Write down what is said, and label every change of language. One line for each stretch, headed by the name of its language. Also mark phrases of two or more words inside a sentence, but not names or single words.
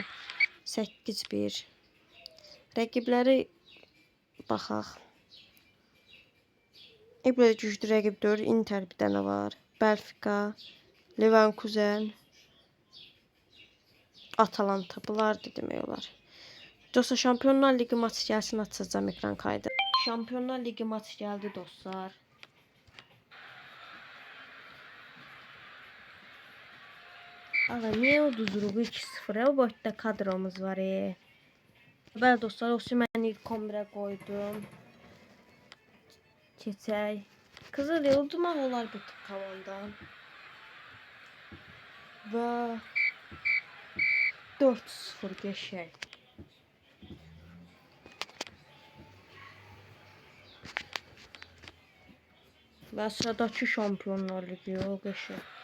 Azerbaijani: 8-1 Rəqibləri baxaq. Belə güclü rəqib deyil. Inter bir dənə var. Benfica, Leverkusen, Atalanta bunlar da demək olar. Dostlar Şampiyonlar Ligi maçı gəlsin açacağım ekran kaydı.
Turkish: Şampiyonlar Ligi maçı geldi dostlar.
Azerbaijani: Aga niye uduzduruq 2-0?
Turkish: O boyutta kadromuz var.
Azerbaijani: Bəli dostlar, Osimhen'i
Turkish: ilk 11'e koydum.
Azerbaijani: Keçək. Kızıl udmaq olar bu komandan. Və 4-0 geçək. Və sıradakı Şampiyonlar Ligi o geçək.